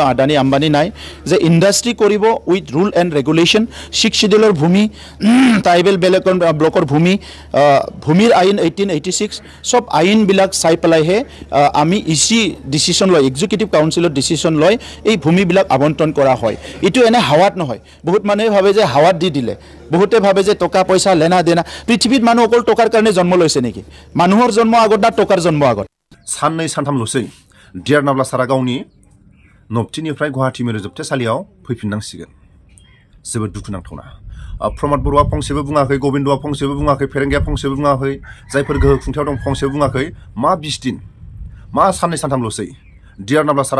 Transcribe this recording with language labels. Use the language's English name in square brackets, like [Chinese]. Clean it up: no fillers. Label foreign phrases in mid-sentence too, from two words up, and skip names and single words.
[Assamese] আদানী আম্বানী নাই যে ইণ্ডাষ্ট্ৰি কৰিব [English] with rule and regulation [Assamese] 6 শিডিউলৰ ভূমি ট্ৰাইবেল ব্লকৰ ভূমিৰ আইন 1886 সব আইনবিলাক চাই পেলাইহে আমি ইচি ডিচিশ্যন লয় [English] executive councilত [Assamese] ডিচিশ্যন লয় এই ভূমিবিলাক আবণ্টন কৰা হয় এইটো এনে হাৱাত নহয় বহুত মানুহে ভাবে যে হাৱাত দি দিলে বহুতে ভাবে যে টকা পইচা লেনা দেনা পৃথিৱীত মানুহ অকল টকাৰ কাৰণে জন্ম লৈছে নেকি মানুহৰ জন্ম আগত না টকাৰ জন্ম আগত [Bodo] साननै सानथामल'सै डियार नाब्ला सारा गावनि नबथिनिफ्राय गुवाहाटि मिरु जोबथेसालियाव फैफिननांसिगोन जोबोद दुखुनांथावना प्रमद बर'आ फंसेबो बुङाखै गबिन्दआ फंसेबो बुङाखै फेरेंगाया फंसेबो बुङाखै जायफोर गोहो खुंथायाव दं फंसेबो बुङाखै मा 20 दिन मा साननै सानथामल'सै डियार नाब्ला सारा